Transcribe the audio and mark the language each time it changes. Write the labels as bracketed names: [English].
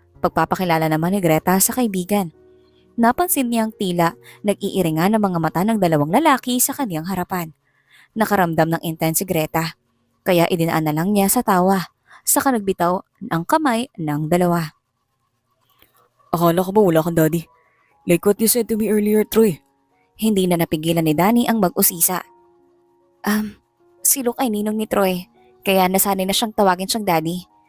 [Filipino] Pagpapakilala naman ni Greta sa kaibigan. Napansin niyang tila nag-iiringan ng mga mata ng dalawang lalaki sa kaniyang harapan. Nakaramdam ng intense si Greta, kaya idinaan na lang niya sa tawa, saka nagbitaw ang kamay ng dalawa. Akala ko ba wala kang daddy? [English] Like what you said to me earlier, Troy. [Filipino] Hindi na napigilan ni Danny ang mag-usisa. Si Luke ay ninong ni Troy, kaya nasanay na siyang tawagin siyang daddy.